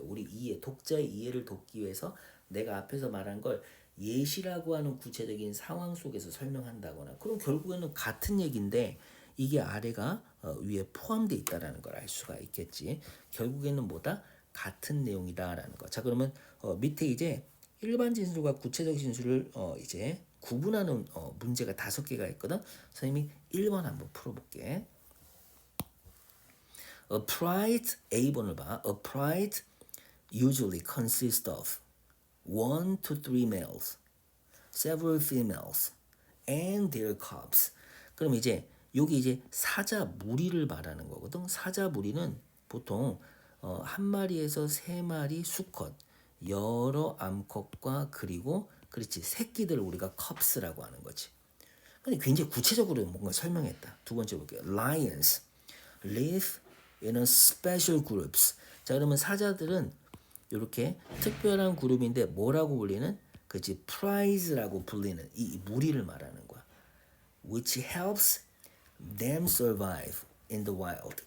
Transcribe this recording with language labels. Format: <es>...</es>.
<ko>우리 이해, 독자의 이해를 돕기 위해서 내가 앞에서 말한 걸 예시라고 하는 구체적인 상황 속에서 설명한다거나 그럼 결국에는 같은 얘기인데 이게 아래가 위에 포함되어 있다라는 걸 알 수가 있겠지. 결국에는 뭐다? 같은 내용이다라는 거. 자, 그러면 밑에 이제 일반 진술과 구체적 진술을 이제 구분하는 문제가 5개가 있거든. 선생님이 1번 한번 풀어볼게.</ko> <en>A pride</en> <ko>A번을 봐.</ko> <en>A pride usually consists of 1 to 3 males, several females, and their cubs.</en> <ko>그럼 이제 여기 이제 사자 무리를 말하는 거거든. 사자 무리는 보통 한 마리에서 3마리 수컷, 여러 암컷과 그리고 그렇지 새끼들 우리가 컵스라고 하는 거지. 근데 굉장히 구체적으로 뭔가 설명했다. 두 번째 볼게요.</ko> <en>Lions live in a special groups.</en> <ko>자, 그러면 사자들은 이렇게 특별한 그룹인데 뭐라고 불리는? 그치 prize라고 불리는 이 무리를 말하는 거야.</ko> <en>Which helps them survive in the wild.</en>